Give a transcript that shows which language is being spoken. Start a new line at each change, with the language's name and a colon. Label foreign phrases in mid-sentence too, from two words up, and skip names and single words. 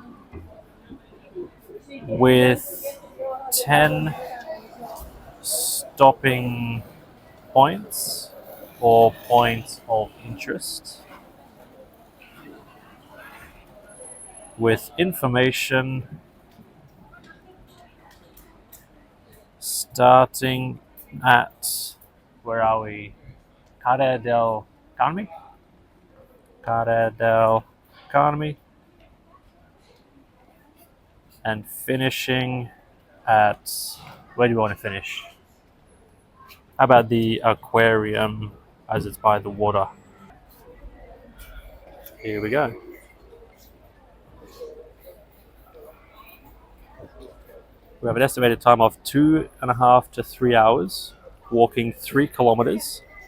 English: with 10 stopping points or points of interest with information starting at, where are we? Carre del Carme? Carre del Carme. And finishing at, where do you want to finish? How about the aquarium as it's by the water? Here we go. We have an estimated time of 2.5 to 3 hours, walking 3 kilometers.